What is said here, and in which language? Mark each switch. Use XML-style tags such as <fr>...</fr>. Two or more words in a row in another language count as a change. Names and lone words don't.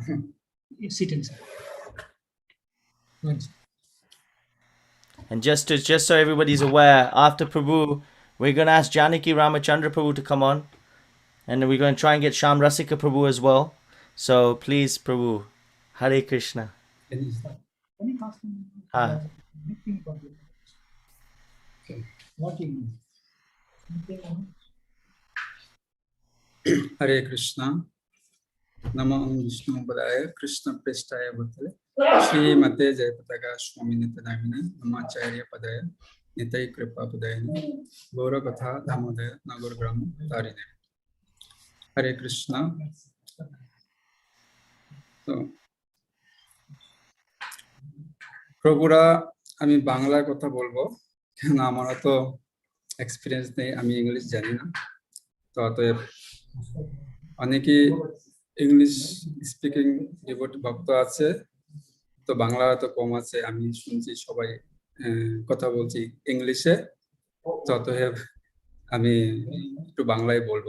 <en>You sit inside. And just so everybody's aware, after Prabhu, we're going to ask Janaki Ramachandra Prabhu to come on. And then we're going to try and get Sham Rasika Prabhu as well. So please,</en> <sa>प्रभु, हरे कृष्ण. हरे कृष्ण. नमो विष्णु पादाय कृष्ण प्रेष्ठाय भूतले श्री मते जयपताका स्वामी इतिनामिने नामाचार्य पादाय निताइ कृपा प्रदायिने गौर कथा धामदाय नगर ग्राम तारिणे. हरे कृष्ण.</sa> <bn>So, প্রভুরা আমি বাংলা কথা বলবো কেন আমার তো এক্সপেরিয়েন্স নেই, আমি ইংলিশ জানি না, তো অতএব অনেকেই</bn> <en>English speaking devotee</en> <bn>ভক্ত আছে, তো বাংলা তো কম আছে, আমি শুনছি সবাই কথা বলছি ইংলিশে, তো অতএব আমি একটু বাংলায় বলবো।</bn>